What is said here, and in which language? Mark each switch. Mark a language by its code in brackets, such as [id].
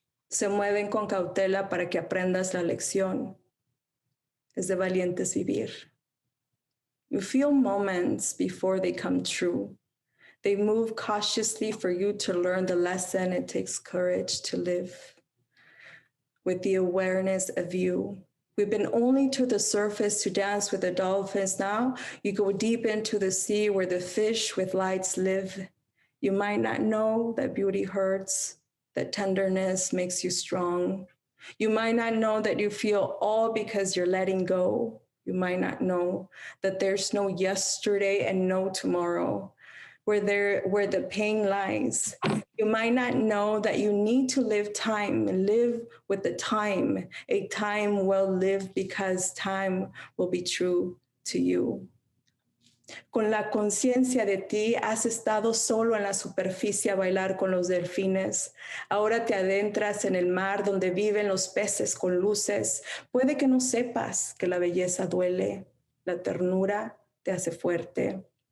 [es] Se mueven con cautela para que aprendas la lección. Es de valientes vivir. [en] You feel moments before they come true. They move cautiously for you to learn the lesson. It takes courage to live with the awareness of you. We've been only to the surface to dance with the dolphins. Now you go deep into the sea where the fish with lights live. You might not know that beauty hurts, that tenderness makes you strong. You might not know that you feel all because you're letting go. You might not know that there's no yesterday and no tomorrow, where the pain lies. You might not know that you need to live time and live with the time, a time well lived, because time will be true to you. [es] Con la conciencia de ti has estado solo en la superficie a bailar con los delfines. Ahora te adentras en el mar donde viven los peces con luces. Puede que no sepas que la belleza duele, la ternura te hace fuerte.